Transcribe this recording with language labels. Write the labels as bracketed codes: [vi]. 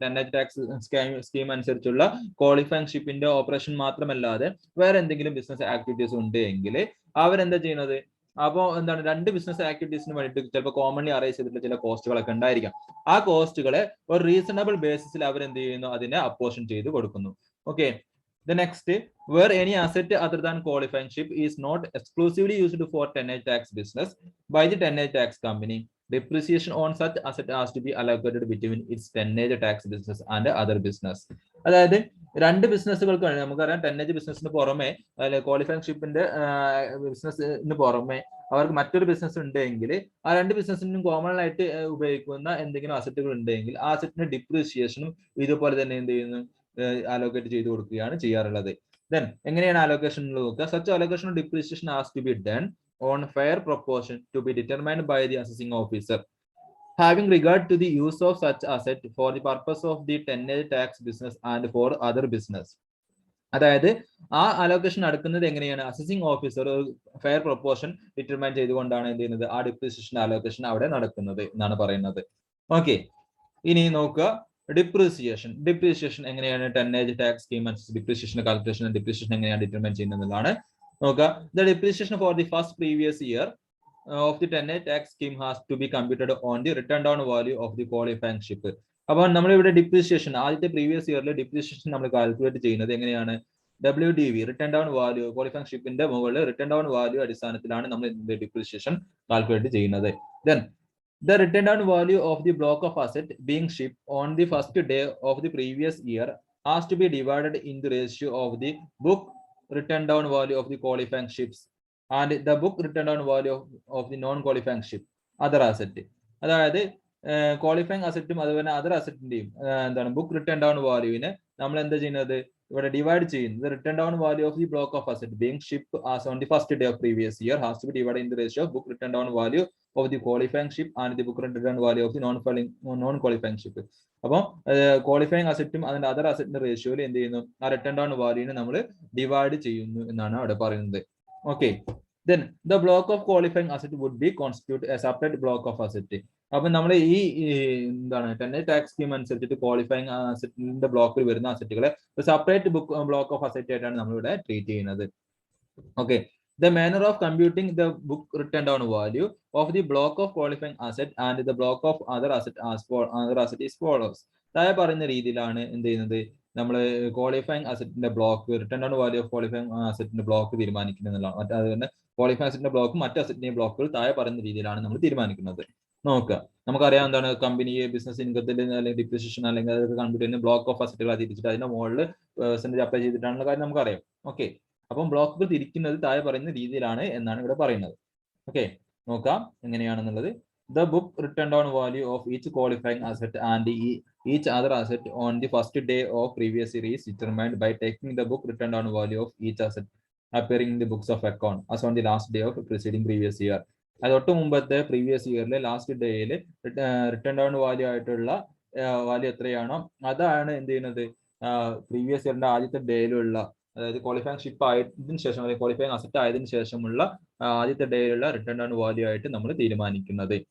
[ml] ടെന്നേജ് tax scheme അനുസരിച്ചുള്ള qualifying ഷിപ്പിന്റെ operation മാത്രമല്ലാതെ വേറെ എന്തെങ്കിലും ബിസിനസ് ആക്ടിവിറ്റീസ് ഉണ്ട് എങ്കിൽ അവരെന്താ ചെയ്യുന്നത്? അപ്പോൾ എന്താണ്, രണ്ട് ബിസിനസ് ആക്ടിവിറ്റീസിന് വേണ്ടിയിട്ട് ചിലപ്പോൾ കോമൺലി അറേഞ്ച് ചെയ്തിട്ടുള്ള ചില കോസ്റ്റുകളൊക്കെ ഉണ്ടായിരിക്കാം. ആ കോസ്റ്റുകളെ ഒരു റീസണബിൾ ബേസിസിൽ അവരെന്ത് ചെയ്യുന്നു, അതിനെ അപ്പോർഷൻ ചെയ്ത് കൊടുക്കുന്നു. [en] Okay, the next, where any asset other than qualifying ship is not exclusively used for tonnage tax business by the tonnage tax company, depreciation on such asset has to be allocated between its tonnage tax business and other business. [ml] അതായത് രണ്ട് ബിസിനസ്സുകൾക്ക് നമുക്കറിയാം, ടെന്നേജ് ബിസിനസിന് പുറമെ, അതായത് qualifying ഷിപ്പിന്റെ ബിസിനസിന് പുറമെ അവർക്ക് മറ്റൊരു business ഉണ്ടെങ്കിൽ ആ രണ്ട് ബിസിനസിനും കോമൺ ആയിട്ട് ഉപയോഗിക്കുന്ന എന്തെങ്കിലും അസറ്റുകൾ ഉണ്ടെങ്കിൽ ആ അസറ്റിന്റെ ഡിപ്രീസിയേഷനും ഇതുപോലെ തന്നെ എന്ത് ചെയ്യുന്നു, അലോക്കേറ്റ് ചെയ്ത് കൊടുക്കുകയാണ് ചെയ്യാറുള്ളത്. Then എങ്ങനെയാണ് അലോക്കേഷൻ നോക്കുക? [en] Such allocation of depreciation has to be done on fair proportion to be determined by the assessing officer, having regard to the use of such asset for the purpose of the tonnage tax business and for other business. [ml] അതായത് ആ allocation നടക്കുന്നത് എങ്ങനെയാണ്? Assessing officer fair proportion determine ചെയ്തുകൊണ്ടാണ് എന്ത് ചെയ്യുന്നത്, ആ depreciation allocation അവിടെ നടക്കുന്നത് എന്നാണ് പറയുന്നത്. ഓക്കെ, ഇനി നോക്കുക ഡിപ്രീസിയേഷൻ എങ്ങനെയാണ് ടെന്നേജ് tax scheme depreciation calculation, depreciation എങ്ങനെയാണ് ഡിറ്റർമൈൻ ചെയ്യുന്നതാണ് നോക്കുക. [en] The depreciation for the first previous year of the tonnage tax scheme has to be computed on the written down value of the qualifying ship. [ml] അപ്പോൾ നമ്മൾ ഇവിടെ depreciation ആദ്യത്തെ previous ഇയറിൽ depreciation നമ്മൾ calculate ചെയ്യുന്നത് എങ്ങനെയാണ്? WDV return down value qualifying ഷിപ്പിന്റെ മുകളിൽ return down value അടിസ്ഥാനത്തിലാണ് നമ്മൾ ഡിപ്രീസിയേഷൻ കാൽക്കുലേറ്റ് ചെയ്യുന്നത്. [en] Then the written down value of the block of asset being shipped on the first day of the previous year has to be divided in the ratio of the book written down value of the qualifying ships and the book written down value of the non-qualifying ship other asset. [ml] അതായത് qualifying അസറ്റും അതുപോലെ other അസറ്റിന്റെയും എന്താണ് book return down വാല്യൂവിനെ നമ്മൾ എന്താ ചെയ്യുന്നത്? ഇവിടെ divide ചെയ്യുന്നത് [en] Return down value of the block of asset being ship as on the first day of previous year has to be divide in the ratio of book return down value of the qualifying ship and the book return down value of the non qualifying ship. [ml] അപ്പോൾ qualifying അസറ്റും അതിന്റെ other അസറ്റിന്റെ റേഷ്യോയിൽ എന്ത് ചെയ്യുന്നു? ആ return down വാല്യൂവിനെ നമ്മൾ divide ചെയ്യുന്നു എന്നാണ് അവിടെ പറയുന്നത്. [en] Okay, then the block of qualifying asset would be constitute a separate block of asset. [ml] അപ്പൊ നമ്മൾ ഈ എന്താണ് ടാക്സ് സ്കീം അനുസരിച്ചിട്ട് ക്വാളിഫൈങ് അസറ്റിന്റെ ബ്ലോക്കിൽ വരുന്ന അസറ്റുകളെ സെപ്പറേറ്റ് ബ്ലോക്ക് ഓഫ് അസറ്റ് ആയിട്ടാണ് നമ്മളിവിടെ ട്രീറ്റ് ചെയ്യുന്നത്. Okay, the manner of computing the book written down value of the block of qualifying asset and the block of other asset is follows. താഴെ പറയുന്ന രീതിയിലാണ് എന്ത് ചെയ്യുന്നത്? നമ്മൾ qualifying അസറ്റിന്റെ block return down value of qualifying അസറ്റിന്റെ block തീരുമാനിക്കുന്നതാണ്. അതുകൊണ്ട് qualifying അസറ്റിന്റെ ബ്ലോക്കും മറ്റു അസറ്റിന്റെയും ബ്ലോക്കുകൾ താഴെ പറയുന്ന രീതിയിലാണ് നമ്മൾ തീരുമാനിക്കുന്നത്. നോക്കുക, നമുക്കറിയാം എന്താണ് കമ്പനി ബിസിനസ് ഇൻകത്തിൽ അല്ലെങ്കിൽ ഡിപ്രിസിയേഷൻ അല്ലെങ്കിൽ അതൊക്കെ കമ്പ്യൂട്ട് ചെയ്യുന്ന ബ്ലോക്ക് ഓഫ് അസറ്റുകൾ തിരിച്ചിട്ട് അതിന്റെ മുകളിൽ പെർസെന്റേജ് അപ്ലൈ ചെയ്തിട്ടാണുള്ള കാര്യം നമുക്കറിയാം. ഓക്കെ, അപ്പം ബ്ലോക്കുകൾ തിരിക്കുന്നത് താഴെ പറയുന്ന രീതിയിലാണ് എന്നാണ് ഇവിടെ പറയുന്നത്. ഓക്കെ, നോക്കാം എങ്ങനെയാണെന്നുള്ളത്. [en] The book written down value of each qualifying asset and each other asset on the first day of previous year is determined by taking the book written down value of each asset appearing in the books of account as on the last day of preceding previous year. [ml] അതൊട്ട് മുമ്പത്തെ previous ഇയറിലെ last ഡേയിൽ return down value ആയിട്ടുള്ള value എത്രയാണോ അതാണ് എന്ത് ചെയ്യുന്നത്? Previous ഇയറിന്റെ ആദ്യത്തെ ഡേയിലുള്ള, അതായത് qualifying ship ആയതിനു ശേഷം അല്ലെങ്കിൽ ക്വാളിഫൈങ് അസറ്റ് ആയതിനു ശേഷമുള്ള ആദ്യത്തെ ഡേയിലുള്ള റിട്ടേൺ ഡൗൺ വാല്യൂ ആയിട്ട് നമ്മൾ തീരുമാനിക്കുന്നത്.